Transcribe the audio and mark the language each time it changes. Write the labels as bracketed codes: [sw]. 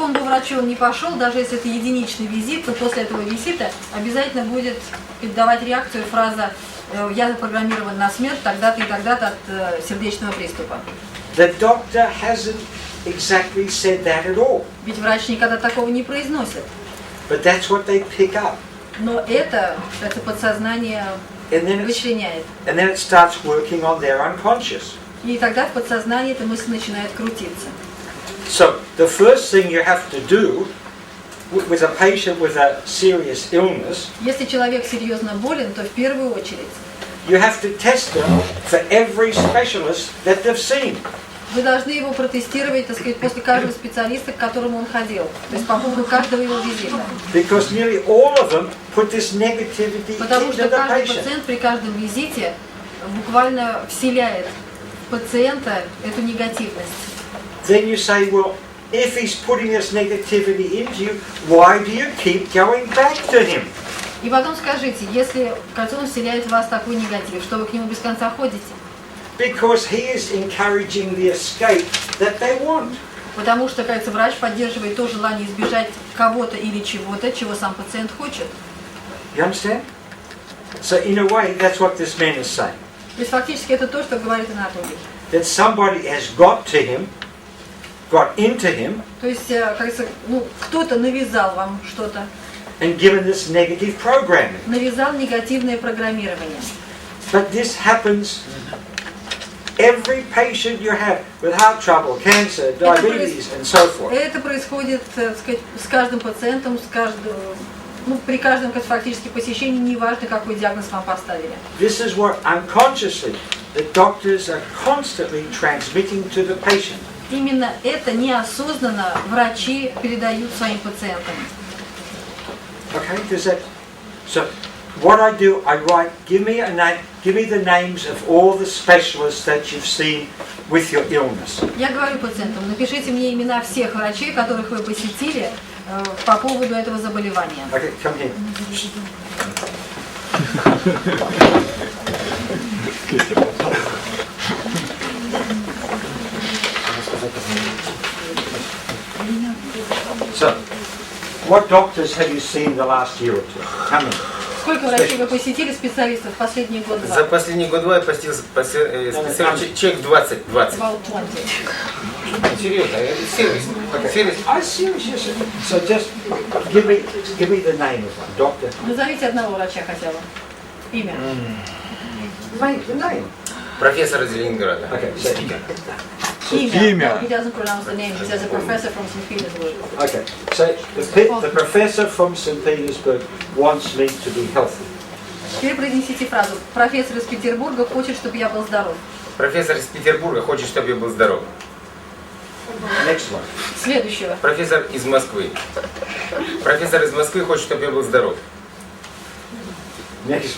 [ru] какому бы врачу он ни пошел, даже если это единичный визит, то после этого визита обязательно будет давать реакцию фраза «я запрограммирован на смерть тогда-то и тогда-то от сердечного приступа». [en] The doctor hasn't exactly said that at all, [ru] Ведь врач никогда такого не произносит. [en] but that's what they pick up. [ru] Но это подсознание [en] And then [ru] вычленяет. [en] it starts working on their unconscious. [ru] И тогда в подсознании эта мысль начинает крутиться. [en] So the first thing you have to do with a patient with a serious illness, [ru] Если человек серьезно болен, то в первую очередь [en] you have to test them for every specialist that they've seen. [ru] вы должны его протестировать, так сказать, после каждого специалиста, к которому он ходил. То есть по поводу каждого его визита. [en] Because nearly all of them put this negativity [ru] Потому [en] into [ru] что [en] the [ru] каждый [en] patient. [ru] пациент при каждом визите буквально вселяет в пациента эту негативность. [en] Then you say, well, if he's putting this negativity into you, why do you keep going back to him? [ru] И потом скажите, если он вселяет в вас такой негатив, что вы к нему без конца ходите? [en] Because he is encouraging the escape that they want. Потому что, кажется, врач поддерживает то желание избежать кого-то или чего-то, чего сам пациент хочет. You understand? So in a way, that's what this man is saying. [ru] То есть фактически это то, что говорит Анатолий. [en] That somebody has got to him, got into him, [ru] То есть, кажется, кто-то навязал вам что-то, [en] and given this negative programming. [ru] навязал негативное программирование. [en] But this happens every patient you have with heart trouble, cancer, diabetes, and so forth. [ru] Это происходит, так сказать, с каждым пациентом, при каждом фактически посещении, неважно, какой диагноз вам поставили. [en] This is what unconsciously the doctors are constantly transmitting to the patient. [ru] именно это неосознанно врачи передают своим пациентам. [en] Okay, does that? So, what I do, I write. Give me a name. Give me the names of all the specialists that you've seen with your illness. [ru] Я говорю пациентам, напишите мне имена всех врачей, которых вы посетили по поводу этого заболевания. [en] Okay, come here. So, what doctors have you seen the last year or two? How many? [ru] Сколько врачей вы посетили, специалистов, в последний год-два? За последний год-два я посетил специалистов человек 20. [en] About 20. [ru] Серьезно, это сервис. Сервис. [en] I serious, yes. So just give me the name of one doctor. [ru] Назовите одного врача хотя бы. Имя. [en] The name. [ru] Профессор из Ленинграда. [en] Okay, so, [ru] Имя. [en] He doesn't pronounce the name. He says a professor from St. Petersburg. okay. So the professor from St. Petersburg wants me to be healthy. [ru] Теперь произнесите фразу. Профессор из Петербурга хочет, чтобы я был здоров. Профессор из Петербурга хочет, чтобы я был здоров. [en] Next one. [ru] Следующего. Профессор из Москвы. Профессор из Москвы хочет, чтобы я был здоров. [en] Next.